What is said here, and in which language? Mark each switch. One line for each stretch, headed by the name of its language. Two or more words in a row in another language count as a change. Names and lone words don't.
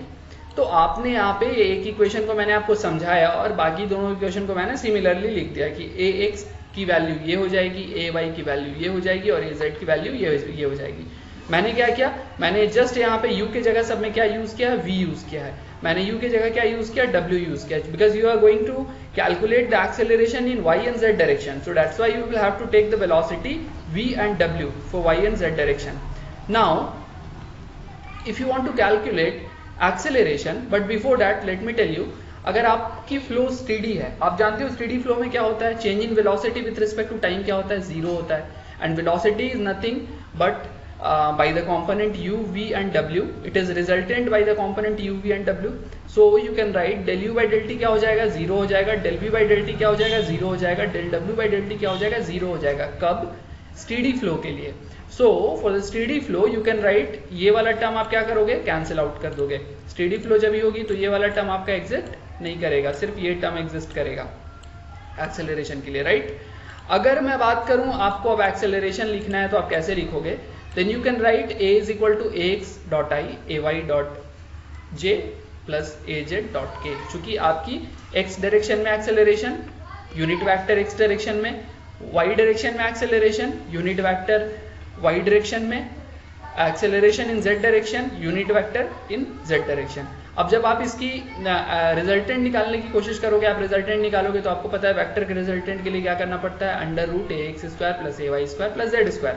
Hindi: तो आपने यहाँ पे एक इक्वेशन को मैंने आपको समझाया और बाकी दोनों इक्वेशन को मैंने सिमिलरली लिख दिया कि ए एक्स की वैल्यू ये हो जाएगी, ए वाई की वैल्यू ये हो जाएगी और ए जेड की वैल्यू ये हो जाएगी। मैंने क्या किया, मैंने जस्ट यहाँ पे u के जगह सब में क्या यूज किया है, v यूज किया है। मैंने u के जगह क्या यूज किया, w यूज किया,
English: because you are going to calculate the acceleration in y and z direction, so that's why you will have to take the velocity v and w for y and z direction. now if you want to calculate acceleration, but before that let me tell you,
Hindi: अगर आपकी फ्लो स्टेडी है, आप जानते हो
English: steady flow
Hindi: में क्या होता है,
English: change in velocity with respect to time
Hindi: क्या होता है, जीरो होता है,
English: and velocity is nothing but by the component u, v and w. It is resultant by the component u, v and w. So you can write del u by del t
Hindi: क्या हो जाएगा, जीरो हो जाएगा,
English: del v by del t
Hindi: क्या हो जाएगा, जीरो हो जाएगा,
English: del w by del t
Hindi: क्या हो जाएगा, जीरो हो जाएगा। कब,
English: steady flow
Hindi: के लिए।
English: so for the steady flow you can write,
Hindi: ये वाला टर्म आप क्या करोगे,
English: cancel out
Hindi: कर दोगे।
English: steady flow
Hindi: जब ही होगी तो ये वाला टर्म आपका एग्जिस्ट नहीं करेगा, सिर्फ ये टर्म एग्जिस्ट करेगा एक्सेलरेशन के लिए, राइट। अगर मैं बात करूं आपको अब एक्सेलरेशन लिखना है तो आप कैसे लिखोगे,
English: then you can write a is equal to ax dot I, ay dot j plus az dot k।
Hindi: चूंकि आपकी x डायरेक्शन में एक्सेलरेशन,
English: unit vector
Hindi: x डायरेक्शन में, y डायरेक्शन में एक्सेलरेशन,
English: unit vector
Hindi: y डायरेक्शन में,
English: acceleration in z direction, unit vector in z direction.
Hindi: अब जब आप इसकी रिजल्टेंट निकालने की कोशिश करोगे, आप रिजल्टेंट निकालोगे तो आपको पता है वेक्टर के रिजल्टेंट के लिए क्या करना पड़ता है,
English: under root a x square plus a y square plus z square.